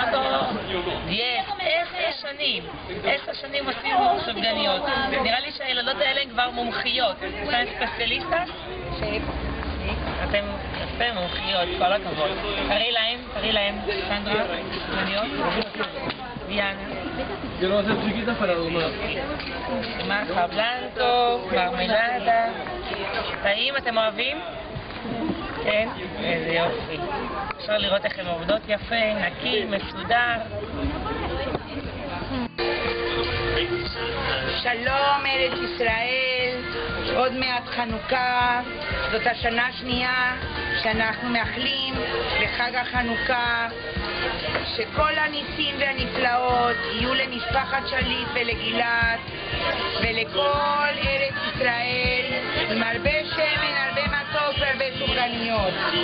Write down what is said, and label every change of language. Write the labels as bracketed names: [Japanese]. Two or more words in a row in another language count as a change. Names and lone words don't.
[Hebrew] 10 שנים עשינו סופגניות. נראה לי שהילדות האלה הן כבר מומחיות. אתן ספציאליסטות? אתם יפה מומחיות, כל הכבוד. תראי להם, סנדרה, סופגניות. דיאנה. [Spanish] Quiero hacer chiquitas para domar. Más blanco, mermelada. [Hebrew] טעים, אתם אוהבים? כן? איזה יופי. אפשר לראות איך הן עובדות יפה, נקי, מסודר. שלום ארץ ישראל, עוד מעט חנוכה, זאת השנה השנייה שאנחנו מאחלים לחג החנוכה, שכל הניסים והנפלאות יהיו למשפחת שליט ולגלעד ולכל ארץ ישראל, עם הרבה שמן, הרבה מתוק והרבה סופגניות.